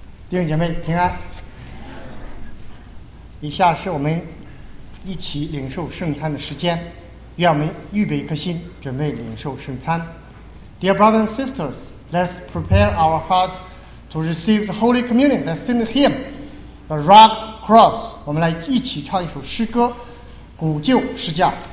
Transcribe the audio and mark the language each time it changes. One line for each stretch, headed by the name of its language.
Chinese: 弟兄姐妹平安。以下是我们一起领受圣餐的时间，愿我们预备一颗心，准备领受圣餐。
English: Dear brothers and sisters, let's prepare our heart to receive the Holy Communion. Let's sing the hymn, The Rock Cross.
Chinese: 我们来一起唱一首诗歌，古旧十架。